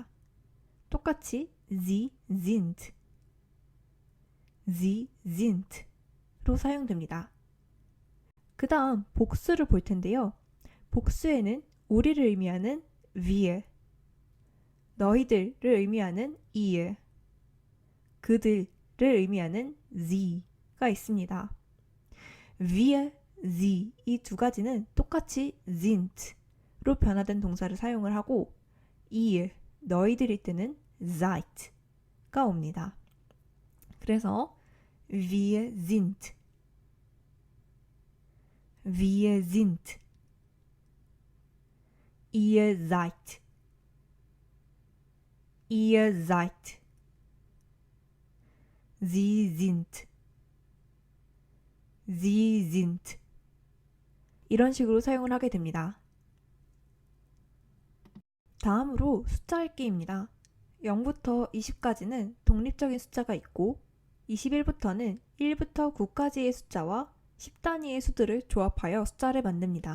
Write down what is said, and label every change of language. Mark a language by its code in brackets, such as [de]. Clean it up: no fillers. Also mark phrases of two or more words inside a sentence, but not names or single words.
[ko] 똑같이 [de] Sie sind [ko] 로 사용됩니다. 그 다음 복수를 볼 텐데요. 복수에는 우리를 의미하는 wir, 너희들을 의미하는 ihr, 그들을 의미하는 sie가 있습니다. [de] wir, sie [ko] 이 두 가지는 똑같이 sind로 변화된 동사를 사용을 하고 ihr, 너희들일 때는 seid가 옵니다. 그래서 [de] wir sind, ihr seid, sie sind [ko] 이런 식으로 사용을 하게 됩니다. 다음으로 숫자 읽기입니다. 0부터 20까지는 독립적인 숫자가 있고 21부터는 1부터 9까지의 숫자와 10단위의 수들을 조합하여 숫자를 만듭니다.